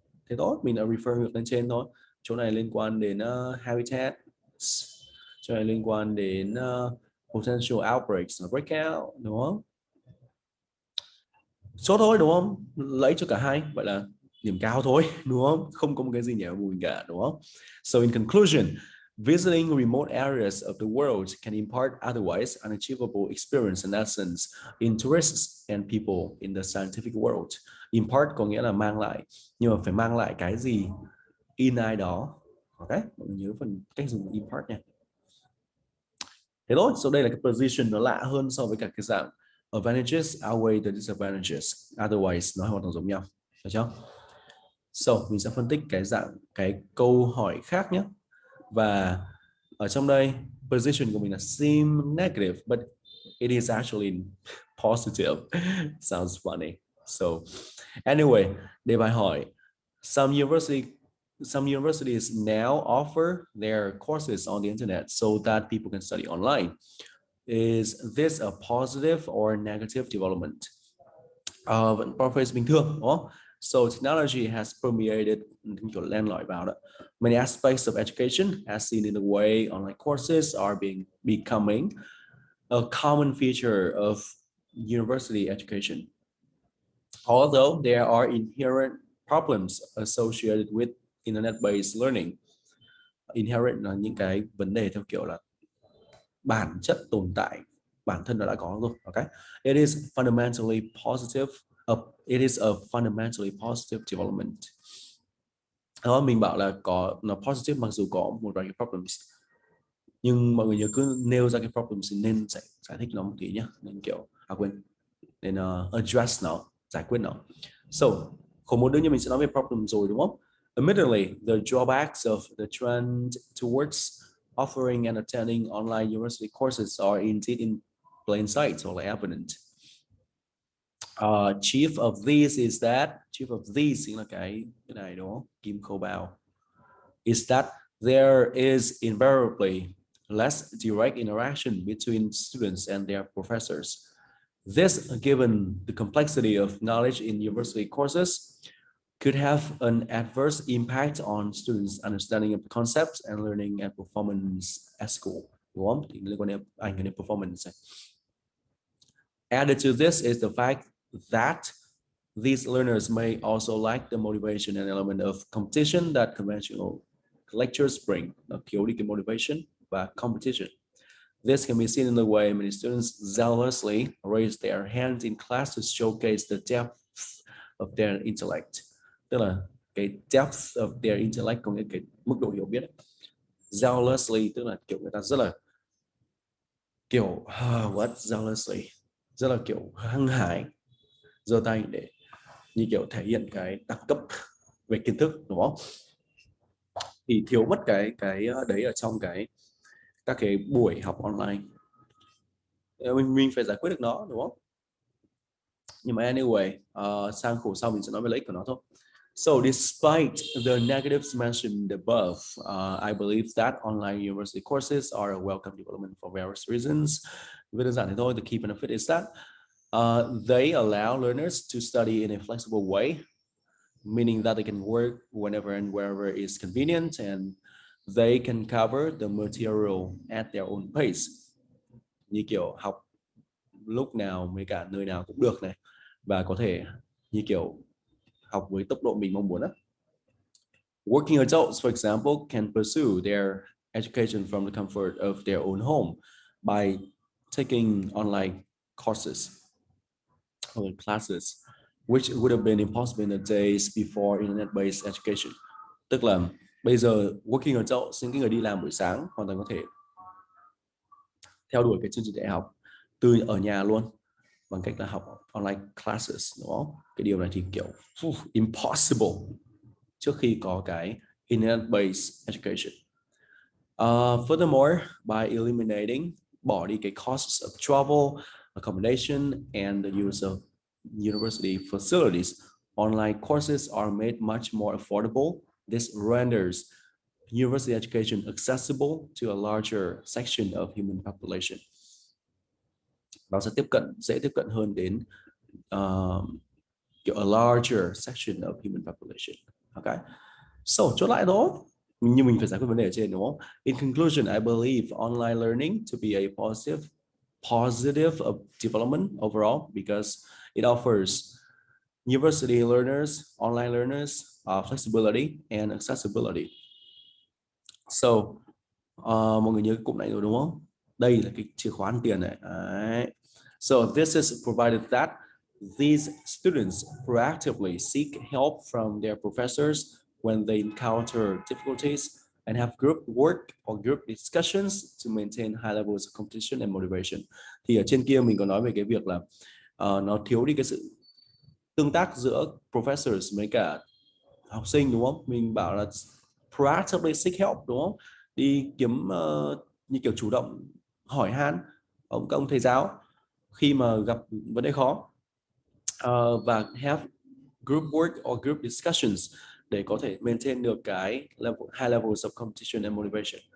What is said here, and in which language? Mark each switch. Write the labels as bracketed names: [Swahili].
[Vietnamese] Thế tốt, mình đã refer ngược lên trên thôi. Chỗ này liên quan đến habitat, chỗ này liên quan đến [English] potential outbreaks, [Vietnamese] breakout, đúng không? Số thôi đúng không? Lấy cho cả hai, vậy là điểm cao thôi, đúng không? Không có một cái gì nhảy vào bùn cả, đúng không? [English] So in conclusion, visiting remote areas of the world can impart otherwise unachievable experience and lessons in tourists and people in the scientific world. [Vietnamese] Impart có nghĩa là mang lại, nhưng mà phải mang lại cái gì in ai đó. Ok, mọi người nhớ phần cách dùng impart nha. Thế thôi, so đây là cái position nó lạ hơn so với cả cái dạng [English] advantages outweigh the disadvantages. [Vietnamese] Otherwise nó hoàn toàn giống nhau, được chưa? So mình sẽ phân tích cái câu hỏi khác nhé. Và ở trong đây position của mình là [English] seem negative, but it is actually positive. Sounds funny. So anyway, [Vietnamese] đề bài hỏi, [English] some universities now offer their courses on the internet so that people can study online. Is this a positive or negative development? [Vietnamese] Vẫn paraphrase bình thường đúng không? [English] So technology has permeated, [Vietnamese] kiểu len lỏi vào đó, [English] many aspects of education, as seen in the way online courses are becoming a common feature of university education. Although there are inherent problems associated with internet-based learning, [Vietnamese] inherent là những cái vấn đề theo kiểu là bản chất tồn tại, bản thân nó đã có rồi. [English] Okay, it is fundamentally positive. It is a fundamentally positive development. [Vietnamese] Đó, mình bảo là có nó positive mặc dù có một vài cái problems, nhưng mọi người nhớ cứ nêu ra cái problems thì nên giải thích nó một tí nhé, nên kiểu quên, nên address nó, giải quyết nó. So khổ một đương nhiên mình sẽ nói về problem rồi đúng không? [English] Admittedly, the drawbacks of the trend towards offering and attending online university courses are indeed in plain sight or evident. Chief of these [Vietnamese] chính là cái này đúng không? Kim Khâu Bao. [English] Is that there is invariably less direct interaction between students and their professors. This, given the complexity of knowledge in university courses, could have an adverse impact on students' understanding of the concepts and learning and performance at school. [Vietnamese] Đúng không? Thì liên quan đến ảnh hưởng đến performance. [English] Added to this is the fact that these learners may also lack the motivation and element of competition that conventional lectures bring. [Vietnamese] Nó thiếu đi cái motivation và competition. [English] This can be seen in the way many students zealously raise their hands in class to showcase the depth of their intellect. [Vietnamese] Tức là cái depth of their intellect có nghĩa cái mức độ hiểu biết. Zealously tức là kiểu người ta rất là kiểu what zealously, rất là kiểu hăng hái, giơ tay để như kiểu thể hiện cái đẳng cấp về kiến thức đúng không? Thì thiếu mất cái đấy ở trong các cái buổi học online. Mình phải giải quyết được nó đúng không? Nhưng mà anyway, sang khổ sau mình sẽ nói về lợi ích của nó thôi. [English] So despite the negatives mentioned above, I believe that online university courses are a welcome development for various reasons. [Vietnamese] Với đơn giản thế thôi, [English] the key benefit is that they allow learners to study in a flexible way, meaning that they can work whenever and wherever is convenient, and they can cover the material at their own pace. [Vietnamese] Như kiểu học lúc nào với cả nơi nào cũng được này, và có thể như kiểu học với tốc độ mình mong muốn. [English] Working adults, for example, can pursue their education from the comfort of their own home by taking online courses or classes, which would have been impossible in the days before internet-based education. [Vietnamese] Tức là bây giờ working adults, những người đi làm buổi sáng hoàn toàn có thể theo đuổi cái chương trình đại học từ ở nhà luôn bằng cách là học online classes, đúng không? Cái điều này thì kiểu impossible trước khi có cái internet-based education. [English] Furthermore, by eliminating, [Vietnamese] bỏ đi cái [English] costs of travel, accommodation, and the use of university facilities, online courses are made much more affordable. This renders university education accessible to a larger section of human population. [Vietnamese] Nó sẽ dễ tiếp cận hơn đến kiểu [English] a larger section of human population. [Vietnamese] Okay. So chốt lại đó, như mình phải giải quyết vấn đề ở trên đúng không? [English] In conclusion, I believe online learning to be a positive development overall because it offers university learners, online learners, flexibility and accessibility. [Vietnamese] So mọi người nhớ cái cụm này rồi đúng không? Đây là cái chìa khóa ăn tiền này. Đấy. [English] So this is provided that these students proactively seek help from their professors when they encounter difficulties and have group work or group discussions to maintain high levels of competition and motivation. [Vietnamese] Thì ở trên kia mình có nói về cái việc là nó thiếu đi cái sự tương tác giữa professors với cả học sinh đúng không? Mình bảo là [English] proactively seek help [Vietnamese] đúng không? Đi kiếm như kiểu chủ động hỏi han các ông thầy giáo khi mà gặp vấn đề khó, và [English] have group work or group discussions [Vietnamese] để có thể maintain được cái [English] high levels of competition and motivation.